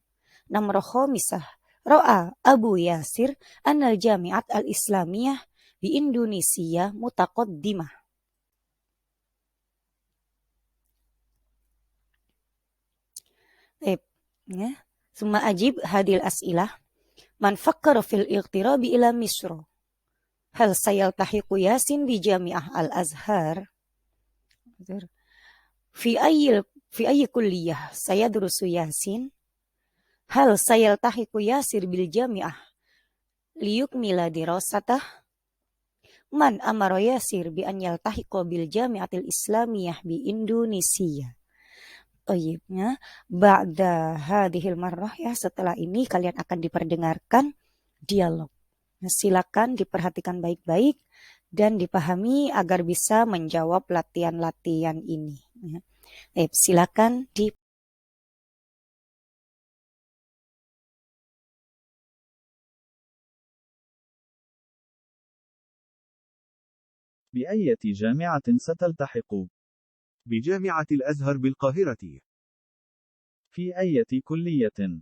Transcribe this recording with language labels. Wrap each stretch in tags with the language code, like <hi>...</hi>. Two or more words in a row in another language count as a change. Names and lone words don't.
<ar>نمرة خامسة رأى أبو ياسر أن الجامعة الإسلامية di Indonesia متقدمة. ثم أجب هذه الأسئلة. من فكر في الاقتراب إلى مصر، هل سيلتحق ياسين بجامعة الأزهر في أي كلية سيدرس ياسين. هل سيلتحق ياسر بالجامعة ليكمل دراسته. من أمر ياسر بأن يلتحق بالجامعة الإسلامية بإندونيسيا. طيبnya بعد هذه المرة,</ar> <id>ya, setelah ini kalian akan diperdengarkan dialog. Silakan diperhatikan baik-baik dan dipahami agar bisa menjawab latihan-latihan ini. Silakan di</id> <ar>بأية جامعة ستلتحق؟ بجامعة الأزهر بالقاهرة. في أية كلية؟</ar>